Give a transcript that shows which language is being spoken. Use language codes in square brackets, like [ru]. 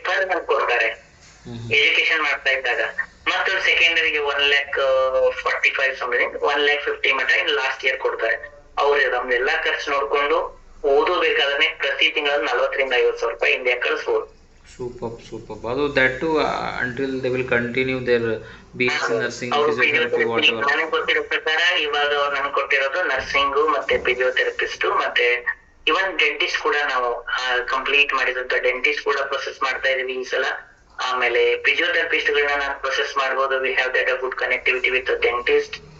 [kn] Per month ಕೊಡ್ತಾರೆ education ಮಾಡ್ತಾ ಇದ್ದಾಗ. ಮತ್ತೆ ಸೆಕೆಂಡರಿಗೆ 1,45,000 ಸಮಥಿಂಗ್ 1,50,000 ಮಟ್ಟ [en] in last year [kn] ಕೊಡ್ತಾರೆ. ಅವ್ರು ನಮ್ದೆಲ್ಲಾ ಖರ್ಚು ನೋಡ್ಕೊಂಡು ಓದಬೇಕಾದ್ರೆ ಪ್ರತಿ ತಿಂಗಳು 40,000 to 50,000 ಇಂಡಿಯಾ ಕಳಿಸ್ಬೋದು. [en] Superb. ಅದು that too until they will continue their BSc nursing, physiotherapy, whatever. [kn] ನನಗೆ ಗೊತ್ತಿರೋ ಪ್ರಕಾರ ಇವಾಗ ನನ್ಗೆ ಕೊಟ್ಟಿರೋದು ನರ್ಸಿಂಗು ಮತ್ತೆ ಫಿಸಿಯೋಥೆರಪಿಸ್ಟ್ ಮತ್ತೆ ಇವನ್ ಡೆಂಟಿಸ್ಟ್ ಕೂಡ ನಾವು ಕಂಪ್ಲೀಟ್ ಮಾಡಿದಂತ ಡೆಂಟಿಸ್ಟ್ ಕೂಡ ಪ್ರೊಸೆಸ್ ಮಾಡ್ತಾ ಇದೀವಿ ಈ ಸಲ. ಆಮೇಲೆ ಫಿಸಿಯೋಥೆರಪಿಸ್ಟ್ ಗಳನ್ನ ನಾನು ಪ್ರೊಸೆಸ್ ಮಾಡ್ಬೋದು. [en] We have that a good connectivity with dentist.